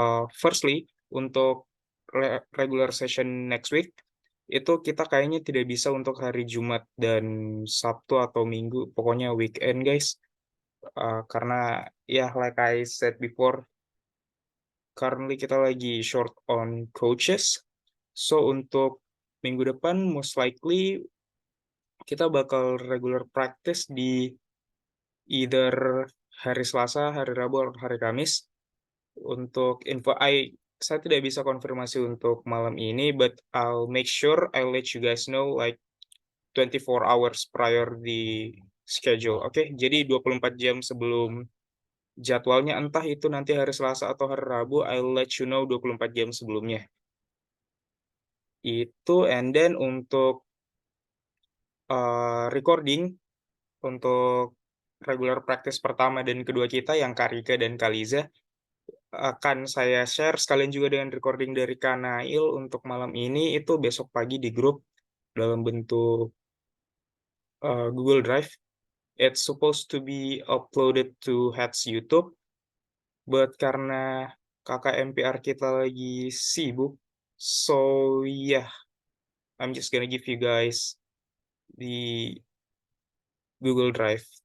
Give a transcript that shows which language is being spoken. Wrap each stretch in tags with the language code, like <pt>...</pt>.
<id>Firstly, untuk</id> <en>regular session next week</en> <id>itu kita kayaknya tidak bisa untuk hari Jumat dan Sabtu atau Minggu, pokoknya</id> <en>weekend, guys.</en> <id>Karena ya,</id> <en>like I said before, currently</en> <id>kita lagi</id> <en>short on coaches.</en> <id>So untuk minggu depan</id> <en>most likely</en> <id>kita bakal</id> <en>regular practice</en> <id>di either hari Selasa, hari Rabu, atau hari Kamis. Untuk info, saya tidak bisa konfirmasi untuk malam ini,</id> <en>but I'll make sure I'll let you guys know like 24 hours prior di schedule.</en> <id>Oke, jadi 24 jam sebelum jadwalnya, entah itu nanti hari Selasa atau hari Rabu,</id> <en>I'll let you know</en> <id>24 jam sebelumnya. Itu,</id> <en>and then</en> <id>untuk recording untuk regular practice pertama dan kedua kita yang Karika dan Kaliza akan saya share sekalian juga dengan recording dari Kanail untuk malam ini itu besok pagi di grup dalam bentuk Google Drive.</id> <en>It's supposed to be uploaded to HEDS YouTube, but</en> <id>karena kakak MPR kita lagi sibuk,</id> <en>so yeah, I'm just gonna give you guys the Google Drive.</en>